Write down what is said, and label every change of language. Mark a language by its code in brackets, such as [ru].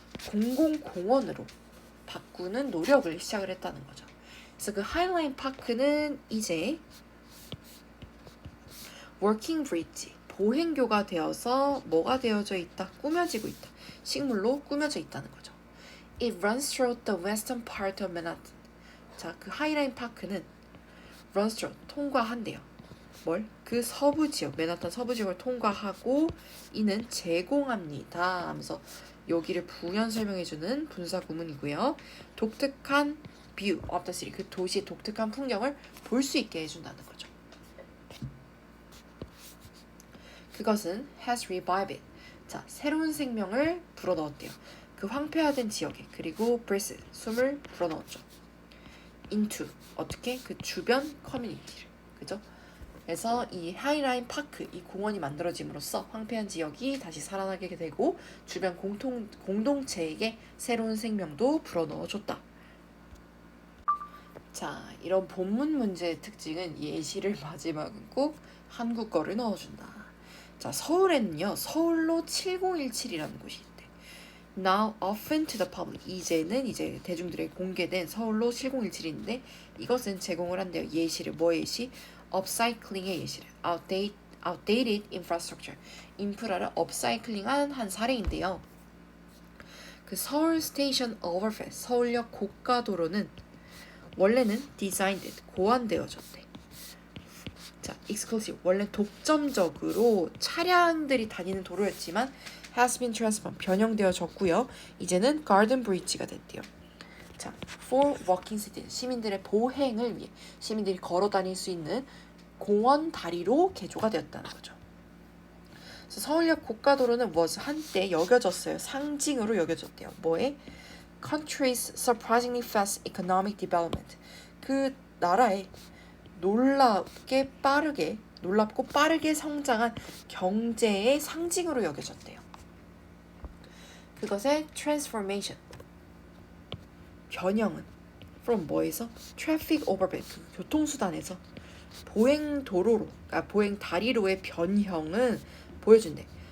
[ko] 공공공원으로 바꾸는 노력을 시작을 했다는 거죠. 그래서 그 하이라인 파크는 이제 워킹 브릿지, 보행교가 되어서 뭐가 되어져 있다? 꾸며지고 있다. 식물로 꾸며져 있다는 거죠. [en] It runs through the western part of Manhattan. [ko] 자, 그 하이라인 파크는 [en] runs through, [ko] 통과한대요. 뭘? 그 서부 지역, 맨하탄 서부 지역을 통과하고 이는 제공합니다 하면서 여기를 부연 설명해주는 분사 구문이고요. 독특한 [en] view of the city, [ko] 그 도시의 독특한 풍경을 볼 수 있게 해준다는 거죠. 그것은 [en] has revived it. [ko] 자, 새로운 생명을 불어넣었대요. 그 황폐화된 지역에. 그리고 breathe, 숨을 불어넣었죠. into, 어떻게? 그 주변 커뮤니티를. 그죠? 그래서 이 하이라인 파크, 이 공원이 만들어짐으로써 황폐한 지역이 다시 살아나게 되고 주변 공동체에게 새로운 생명도 불어넣어줬다. 자, 이런 본문 문제의 특징은 예시를 마지막은 꼭 한국 거를 넣어준다. 자, 서울에는요, 서울로 7017이라는 곳이 있대. [en] Now open to the public. [ko] 이제는 이제 대중들에게 공개된 서울로 7017인데 이것은 제공을 한대요. 예시를. 뭐 예시? 업사이클링의 예시를. [en] outdated infrastructure. [ko] 인프라를 업사이클링한 한 사례인데요. 그 서울 스테이션 오버패스, 서울역 고가도로는 원래는 designed, 고안되어졌대. 자, exclusive, 원래 독점적으로 차량들이 다니는 도로였지만 [en] has been transformed, [ko] 변형되어졌고요. 이제는 garden bridge가 됐대요. 자, [en] for walking citizens, [ko] 시민들의 보행을 위해 시민들이 걸어 다닐 수 있는 공원 다리로 개조가 되었다는 거죠. 그래서 서울역 고가도로는 was 한때 여겨졌어요. 상징으로 여겨졌대요. 뭐에? [en] Country's surprisingly fast economic development. [ko] 그 나라의 놀랍게 빠르게 놀랍고 빠르게 성장한 경제의 상징으로 여겨졌대요. 그것의 transformation, 변형은 from 뭐에서? [en] traffic overback, [ko] 교통수단에서 보행도로로, 보행다리로의 변형은 보여준대.